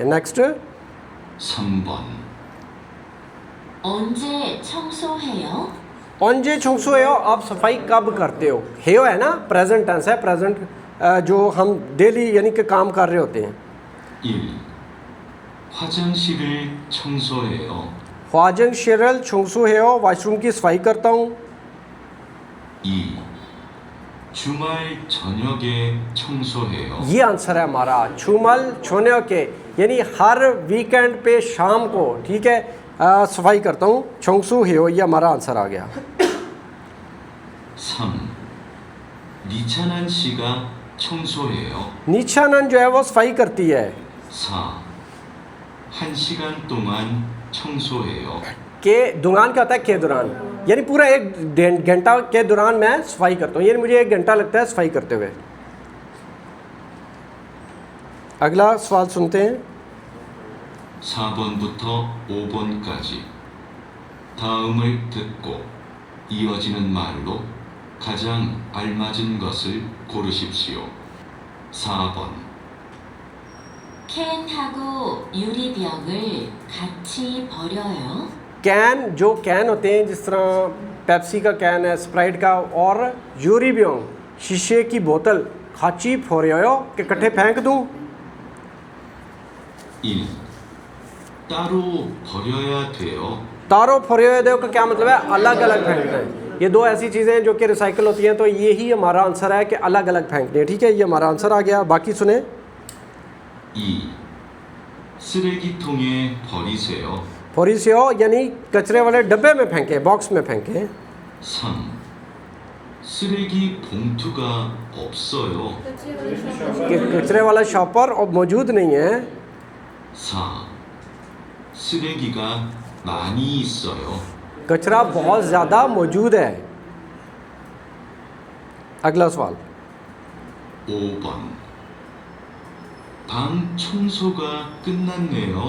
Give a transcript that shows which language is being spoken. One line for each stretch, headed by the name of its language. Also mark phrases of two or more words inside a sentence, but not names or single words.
Hindi: नेक्स्ट
Korean: 3번. 언제 청소해요? 언제 청소해요,
Hindi: आप सफाई कब करते हो, हेयो है ना,
English: present tense
Hindi: है, प्रेजेंट जो हम डेली यानी कि काम कर रहे होते हैं। 1.
Korean: 화장실을 청소해요. 화장실을 청소해요,
Hindi: वॉशरूम की सफाई करता हूँ। 2.
Korean: 주말 저녁에 청소해요.
Hindi: ये आंसर है हमारा,
Korean: 주말 저녁에
Hindi: के, यानी हर वीकेंड पे शाम को, ठीक है, सफाई करता हूँ,
Korean: 청소해요,
Hindi: ये हमारा आंसर आ गया। 3.
Korean: 니찬한 씨가 청소해요.
Hindi: नीचानंद जो है वो सफाई करती है। 4.
Korean: 1시간 동안 청소해요.
Hindi: के दुरान क्या होता है, के दौरान, यानी पूरा 1 घंटा के दौरान मैं सफाई करता हूँ, यानी मुझे 1 घंटा लगता है सफाई करते हुए। अगला सवाल सुनते हैं।
Korean: 4번부터 5번까지 다음을 듣고 이어지는 말로 가장 알맞은 것을 고르십시오. 4번. 캔하고 유리병을 같이 버려요.
Hindi: कैन, जो कैन होते हैं जिस तरह पेप्सी का कैन है, स्प्राइट का, और यूरिबियोंग शीशे की बोतल,
Korean: 같이 버려요
Hindi: के इकट्ठे फेंक दूँ। 1.
Korean: 따로 버려야 돼요. 따로 버려요
Hindi: का क्या मतलब है, अलग अलग फेंकना है। ये 2 ऐसी चीज़ें हैं जो कि रिसाइकिल होती हैं, तो यही हमारा आंसर है कि अलग अलग फेंकने, ठीक है, ये हमारा आंसर आ गया। बाकी सुने। 2.
Korean: 쓰레기통에 버리세요.
Hindi: फोरिसियो यानी कचरे वाले डब्बे में फेंके, बॉक्स में फेंके। 3.
Korean: 쓰레기 봉투가 없어요.
Hindi: कि कचरे वाला शॉपर और मौजूद नहीं है। 4.
Korean: 쓰레기가 많이 있어요.
Hindi: कचरा बहुत ज़्यादा मौजूद है। अगला सवाल।
Korean: 5번. 방 청소가 끝났네요.